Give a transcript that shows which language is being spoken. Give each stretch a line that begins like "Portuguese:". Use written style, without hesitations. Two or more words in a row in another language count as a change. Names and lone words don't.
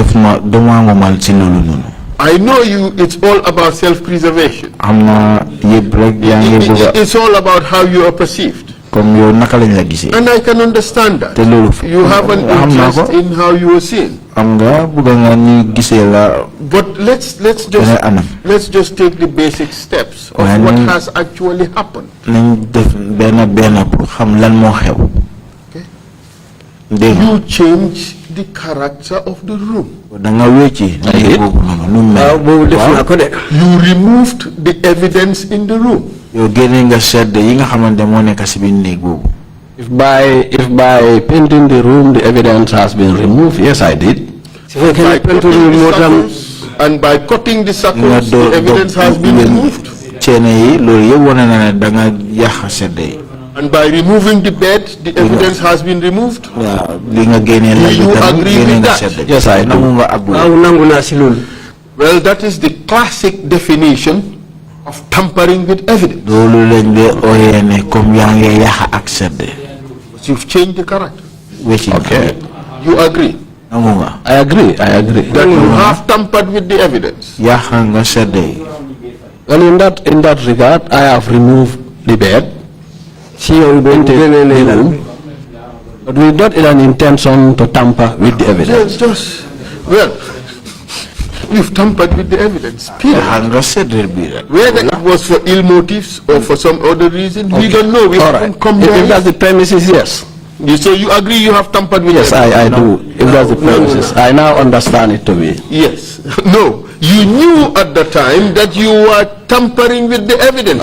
Wolof: daf ma dama ngomal ci loolu noonu.
English: I know you, it's all about self-preservation.
Wolof: am na yëpp rek yaa ngi bëgg a.
English: It's all about how you are perceived.
Wolof: comme yow naka lañ la gisee.
English: And I can understand that.
Wolof: te loolu
English: You have an interest in how you are seen.
Wolof: am nga bëgg nga ñu gisee la.
English: But let's just take the basic steps of what has actually happened.
Wolof: nañ def benn pour xam lan moo xew.
English: You change the character of the room.
Wolof: da nga wécci.
English: You removed the evidence in the room.
Wolof: yow génne nga sedd yi nga xamante moo nekk si biir néeg boobu.
English: If by painting the room the evidence has been removed, yes, I did. By cutting the circles, and by cutting the circles, the evidence has been removed.
Wolof: ceene yi loolu yëpp wane na ne da nga yàq sedd yi.
English: And by removing the bed, the evidence has been removed.
Wolof: waaw li nga génnee la
English: You agree with that? Yes, I do.
Wolof: nangu nga agul.
English: Well, that is the classic definition of tampering with evidence.
Wolof: loolu lañ de ooyee ne comme yaa ngi yàq ak sedd.
English: But you've changed the character.
Wolof: wécci
English: Okay. You agree
Wolof: nangu nga.
English: I agree. that you have tampered with the evidence.
Wolof: yàq nga sedd yi.
English: Well, in that regard, I have removed the bed, painted the room, but with not in an intention to tamper with the evidence. Well, you've tampered with the evidence. Period.
Wolof: yàq nga sedd bi rek.
English: Whether it was for ill motives or for some other reason, we don't know. We All haven't right. come If there. that's the premises, yes. So you agree you have tampered with Yes, evidence? I do. If that's the premises, I now understand it to be. Yes. No. You knew at the time that you were tampering with the evidence.